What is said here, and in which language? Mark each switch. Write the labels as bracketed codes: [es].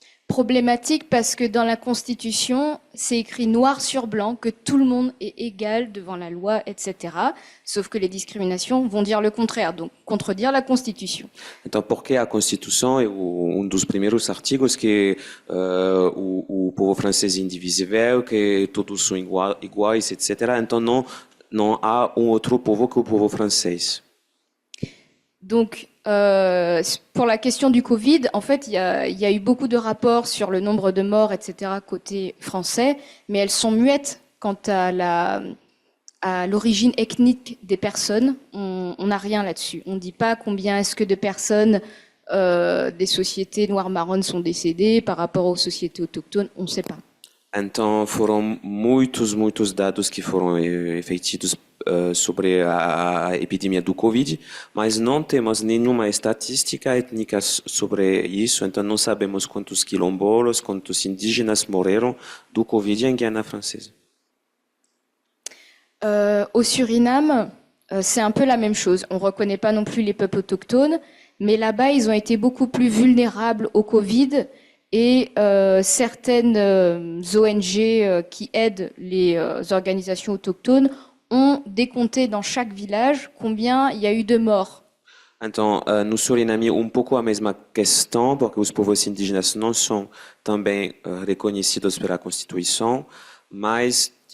[fr] Problématique parce que dans la Constitution, c'est écrit noir sur blanc que tout le monde est égal devant la loi, etc. Sauf que les discriminations vont dire le contraire, donc contredire la Constitution. [pt] Então, porque a Constituição é dos primeiros artigos que o povo francês é indivisível, que todos são iguais, etc. Então, não há outro povo que o povo francês. [fr] Donc, pour la question du Covid, en fait, il y a eu beaucoup de rapports sur le nombre de morts, etc., côté français, mais elles sont muettes quant à l'origine ethnique des personnes. On n'a rien là-dessus. On ne dit pas combien est-ce que de personnes des sociétés noires marronnes sont décédées par rapport aux sociétés autochtones. On ne sait pas. [pt] Então, foram muitos dados que foram feitos sobre a epidemia do Covid, mas não temos nenhuma estatística étnica sobre isso, então não sabemos quantos quilombolas, quantos indígenas morreram do Covid em Guiana Francesa. [fr] Au Suriname, c'est un peu la même chose. On ne reconnaît pas non plus les peuples autochtones, mais là-bas, ils ont été beaucoup plus vulnérables au Covid. Et certaines ONG qui aident les organisations autochtones ont décompté dans chaque village combien il y a eu de morts. [pt] Então, no Suriname, pouco a mesma questão, porque os povos indígenas não são também reconhecidos pela Constituição, mas